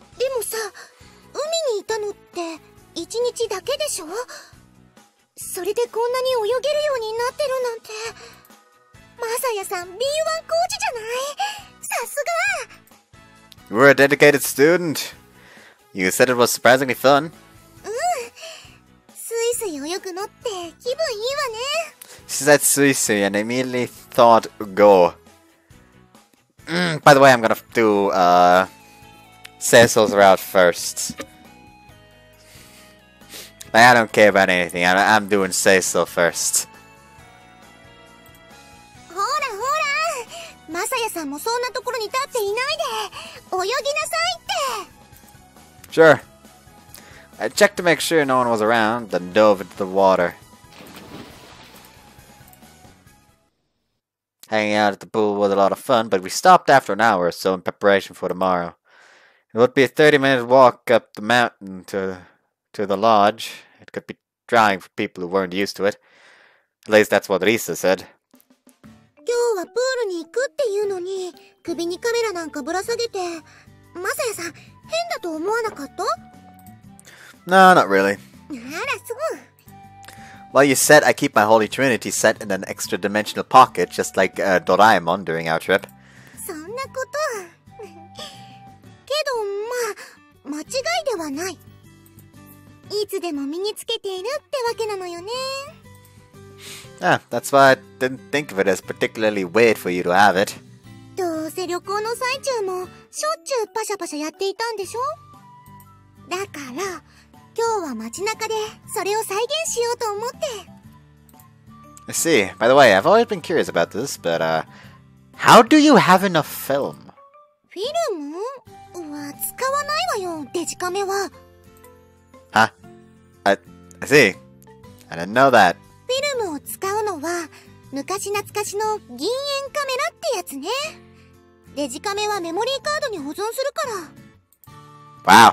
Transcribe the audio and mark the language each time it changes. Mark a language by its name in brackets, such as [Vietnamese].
[Japanese] でもさ、海にいたのって1日だけでしょ？それでこんなに泳げるようになってるなんて。マサヤさん B1 コーチじゃない？さすが。 [English] You were a dedicated student. You said it was surprisingly fun. [Japanese] スイスイ泳ぐのって気分いいわね。 [English] She said suisui and I immediately thought go. By the way, I'm gonna do Cecil's route first. Like, I don't care about anything. I'm doing Cecil first. [Japanese] ほらほら、マサヤさんもそんなところに立っていないで泳ぎなさいって。 [English] Sure. I checked to make sure no one was around, then dove into the water. Hanging out at the pool was a lot of fun, but we stopped after an hour or so in preparation for tomorrow. It would be a 30-minute walk up the mountain to the lodge. It could be trying for people who weren't used to it. At least that's what Risa said. [Japanese] 今日はプールに行くっていうのに首にカメラなんかぶら下げて、マサヤさん変だと思わなかった？ [English] No, not really. [Japanese] あらそう。 [English] Well, you said I keep my Holy Trinity set in an extra-dimensional pocket, just like Doraemon during our trip. [Japanese] そんなこと。けどまあ間違いではない。いつでも身につけているってわけなのよね。 [English] Ah, that's why I didn't think of it as particularly weird for you to have it. [Japanese] どうせ旅行の最中もしょっちゅうパシャパシャやっていたんでしょ？だから今日は街中でそれを再現しようと思って。 [English] I see. By the way, I've always been curious about this, but how do you have enough film? [Japanese] フィルムは使わないわよ、デジカメは。 [English] Huh? I see. I didn't know that. [Japanese] フィルムを使うのは昔懐かしの銀塩カメラってやつね。デジカメはメモリーカードに保存するから。